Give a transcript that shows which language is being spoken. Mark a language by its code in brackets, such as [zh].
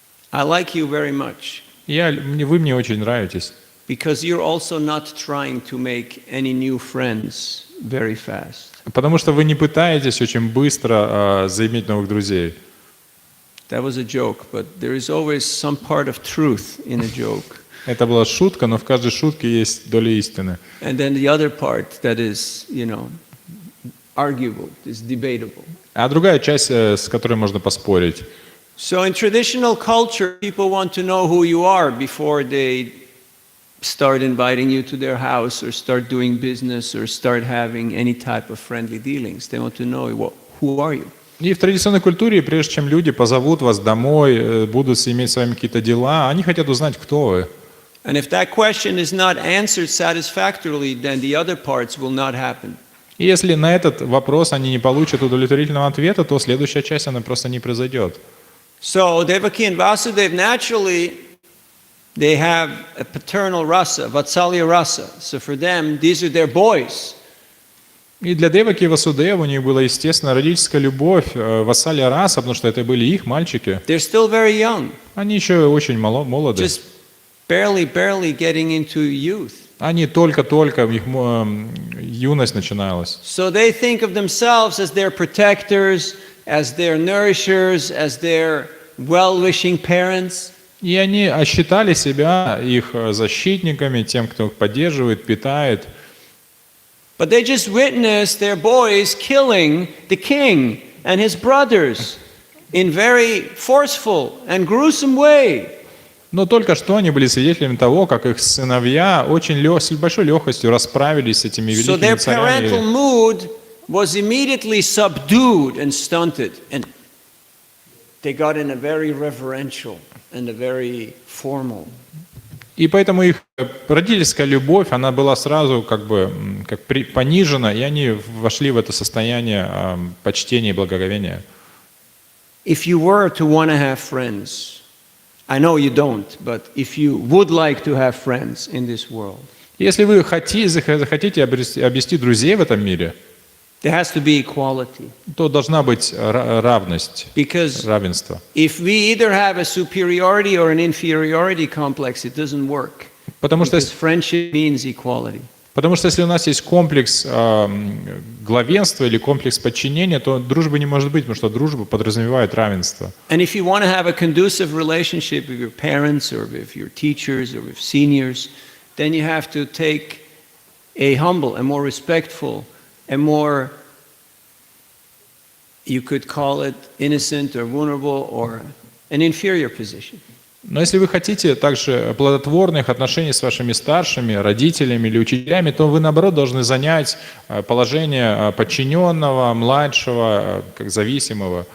[en] I like you very much. [ru] Вы мне очень нравитесь. [en] Because you're also not trying to make any new friends very fast. [ru] Потому что вы не пытаетесь очень быстро заиметь новых друзей. [en] That was a joke, but there is always some part of truth in a joke. [ru] Это была шутка, но в каждой шутке есть доля истины. [en] And then the other part that is, arguable, is debatable. [ru] А другая часть, с которой можно поспорить. [en] So in traditional culture, people want to know who you are before they start inviting you to their house or start doing business or start having any type of friendly dealings. They want to know who are you. [ru] И в традиционной культуре, прежде чем люди позовут вас домой, будут иметь с вами какие-то дела, они хотят узнать, кто вы. [en] And if that question is not answered satisfactorily, then the other parts will not happen. [ru] И если на этот вопрос они не получат удовлетворительного ответа, то следующая часть, она просто не произойдет. [en] So Devaki and Vasudeva, naturally, they have a paternal rasa, Vatsalya rasa. So for them, these are their boys. [ru] И для Деваки и Васудева у них была, естественно, родительская любовь, вассалья раса, потому что это были их мальчики. [en] They're still very young. [ru] Они еще очень молоды. [en] Just barely getting into youth. [ru] Они только-только, их юность начиналась. [en] So they think of themselves as their protectors, as their nourishers, as their well-wishing parents. [ru] И они считали себя их защитниками, тем, кто их поддерживает, питает. [en] But they just witnessed their boys killing the king and his brothers in very forceful and gruesome way. [ru] Но только что они были свидетелями того, как их сыновья с большой легкостью расправились с этими [en] So [ru] великими [en] their parental [ru] царями. [en] mood was immediately subdued and stunted. And they got in a very reverential and a very formal. [ru] И поэтому их родительская любовь, она была сразу понижена, и они вошли в это состояние почтения и благоговения. [en] If you were to want to have friends, I know you don't, but if you would like to have friends in this world, [ru] Если вы захотите обрести друзей в этом мире, [en] there has to be equality. [ru] то должна быть равность, [en] Because [ru] равенство. [en] if we either have a superiority or an inferiority complex, it doesn't work. [ru] Потому что [en] Because friendship means equality. [ru] если у нас есть комплекс главенства или комплекс подчинения, то дружбы не может быть, потому что дружба подразумевает равенство. [en] And if you want to have a conducive relationship with your parents or with your teachers or with seniors, then you have to take a humble, a more respectful, a more, you could call it innocent or vulnerable or an inferior position. [ru] Но если вы хотите также плодотворных отношений с вашими старшими, родителями или учителями, то вы, наоборот, должны занять положение подчиненного, младшего, как зависимого.